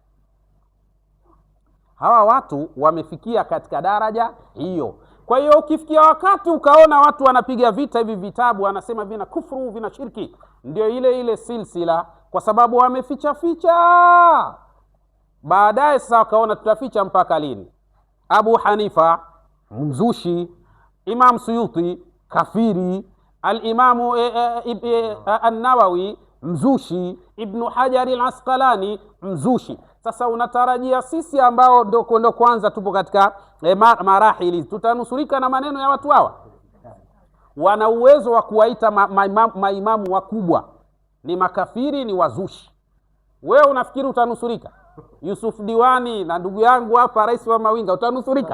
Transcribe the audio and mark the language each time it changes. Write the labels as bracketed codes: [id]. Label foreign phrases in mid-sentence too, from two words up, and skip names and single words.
[sw] Hawa watu wamefikia katika daraja hiyo. Kwa hiyo ukifikia wakati ukaona watu wanapiga vita hivi vitabu, wanasema vina kufuru, vina shirki, ndio ile silsila, kwa sababu wameficha ficha. Baadaye sasa wakaona tutaficha mpaka lini? Abu Hanifa mzushi, Imam Suyuti kafiri, al-Imamu an-Nawawi mzushi, Ibn Hajar al-Asqalani mzushi. Sasa unatarajia sisi ambao ndio kwanza tupo katika marahili tutanusurika na maneno ya watu hawa? Wana uwezo wa kuwaita maimamu wakubwa ni makafiri, ni wazushi. Wewe unafikiri utanusurika? Yusuf Diwani na ndugu yangu hapa rais wa Mawinga, utanusurika?